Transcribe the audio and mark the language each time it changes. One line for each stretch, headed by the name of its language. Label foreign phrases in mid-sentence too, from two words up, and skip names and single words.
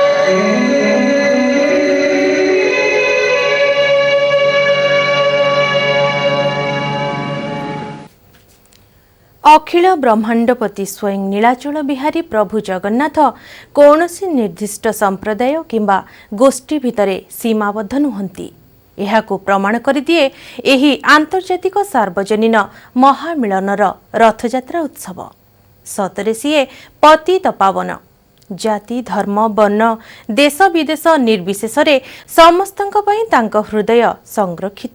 Odia: ଅଖିଳ ବ୍ରହ୍ମାଣ୍ଡପତି ସ୍ୱୟଂ ନୀଳାଚଳ ବିହାରୀ ପ୍ରଭୁ ଜଗନ୍ନାଥ କୌଣସି ନିର୍ଦ୍ଦିଷ୍ଟ ସମ୍ପ୍ରଦାୟ କିମ୍ବା ଗୋଷ୍ଠୀ ଭିତରେ ସୀମାବଦ୍ଧ ନୁହନ୍ତି। ଏହାକୁ ପ୍ରମାଣ କରିଦିଏ ଏହି ଆନ୍ତର୍ଜାତିକ ସାର୍ବଜନୀନ ମହାମିଳନର ରଥଯାତ୍ରା ଉତ୍ସବ। ସତରେ ସିଏ ପତିତ ପାବନ। ଜାତି ଧର୍ମ ବର୍ଣ୍ଣ ଦେଶ ବିଦେଶ ନିର୍ବିଶେଷରେ ସମସ୍ତଙ୍କ ପାଇଁ ତାଙ୍କ ହୃଦୟ ସଂରକ୍ଷିତ।